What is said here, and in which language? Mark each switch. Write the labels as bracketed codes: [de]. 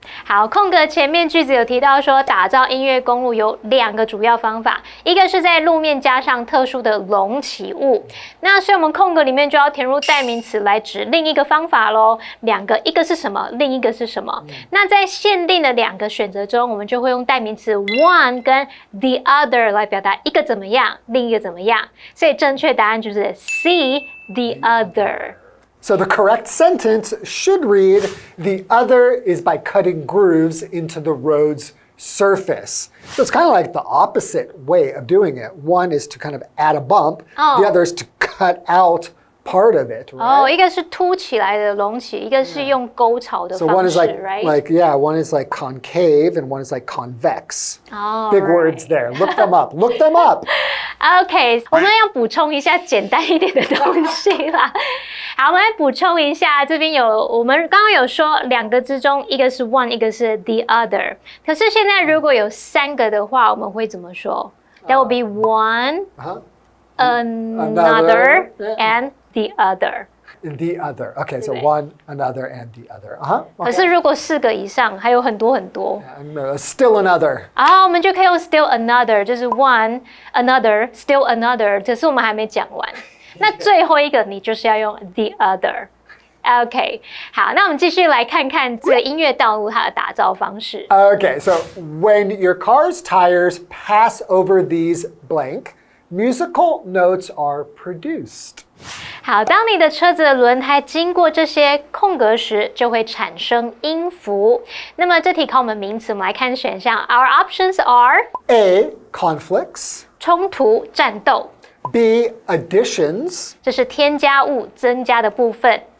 [zh] 好，空格前面句子有提到说，打造音乐公路有2个主要方法，一个是在路面加上特殊的隆起物，那所以我们空格里面就要填入代名词来指另一个方法咯。 2个，一个是什么，另一个是什么？那在限定的2个选择中，我们就会用代名词 one 跟 the other 来表达一个怎么样，另一个怎么样。所以正确答案就是 C, the other。 [en] So the correct sentence should read, the other is by cutting grooves into the road's surface. So it's kind of like the opposite way of doing it. One is to kind of add a bump, the other is to cut out part of it, right? [zh] 一个是凸起来的隆起，一个是用沟槽的 [en] So one [zh] 方 [en] is [zh] 式 [en] like, one is like concave and one is like convex. Big words there. Look them up. Look them up. [zh] OK， 我们要补充一下简单一点的东西啦。好，我们来补充一下，这边我们刚刚有说2个之中，一个是 one， 一个是 the other。可是现在如果有3个的话，我们会怎么说？ [en] That will be one, another, and the other. The other. Okay, so one, another, and the other. Okay. [zh] 可是如果4个以上，还有很多很多。 [en] Still another. [zh] 我们就可以用 still another， 就是 one, another, still another， 可是我们还没讲完。那最后一个你就是要用 the other。OK， 好，那我们继续来看看这个音乐道路它的打造方式。 [en] Okay, so when your car's tires pass over these blank, musical notes are produced. [zh] 好，当你的车子的轮胎经过这些空格时，就会产生音符。那么这题考我们名词，我们来看选项。 [en] Our options are A, conflicts. [zh] 冲突、战斗。 [en] B, additions. [zh] 这是添加物、增加的部分。